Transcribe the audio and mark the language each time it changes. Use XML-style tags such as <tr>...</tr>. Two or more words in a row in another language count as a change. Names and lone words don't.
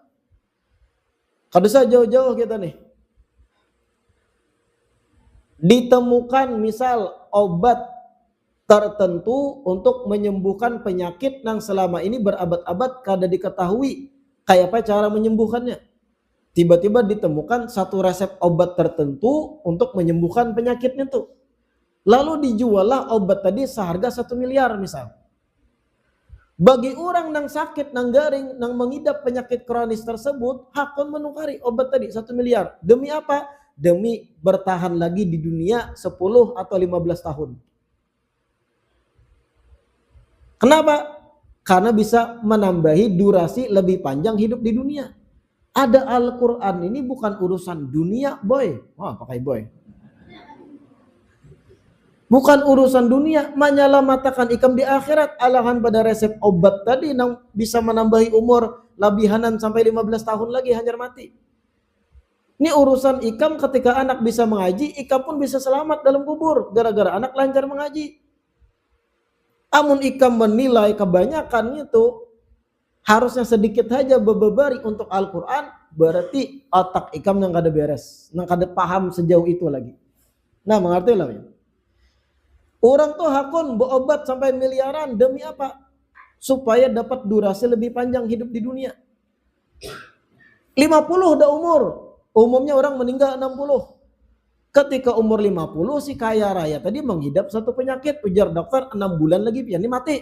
<id>Kadesa jauh-jauh kita nih. Ditemukan misal obat tertentu untuk menyembuhkan penyakit yang selama ini berabad-abad kada diketahui kayak apa cara menyembuhkannya. tiba-tiba ditemukan satu resep obat tertentu untuk menyembuhkan penyakitnya tuh. Lalu dijuallah obat tadi seharga 1 miliar misal.</id> <bjn>Bagi orang nang sakit, nang garing, nang mengidap penyakit kronis tersebut, hakun menukari obat tadi 1 miliar. Demi apa?</bjn> <id>Demi bertahan lagi di dunia 10 atau 15 tahun. Kenapa? Karena bisa menambahi durasi lebih panjang hidup di dunia. Ada Al-Quran ini bukan urusan dunia, boy. Wah, pakai boy.</id> <bjn>Bukan urusan dunia, menyalamatakan ikam di akhirat. Alahan pada resep obat tadi yang bisa menambahi umur labihanan sampai 15 tahun lagi hanyar mati. Ini urusan ikam ketika anak bisa mengaji, ikam pun bisa selamat dalam kubur gara-gara anak lancar mengaji. Amun ikam menilai kebanyakan itu harusnya sedikit saja bebebari untuk Al-Quran, berarti otak ikam yang kada beres, yang kada paham sejauh itu lagi.</bjn> <id>Nah, mengerti lah ya. Orang tuh hakun berobat sampai miliaran demi apa? Supaya dapat durasi lebih panjang hidup di dunia. 50 udah umur. Umumnya orang meninggal 60. Ketika umur 50 si kaya raya tadi menghidap satu penyakit, ujar dokter 6 bulan lagi pian ini mati.</id>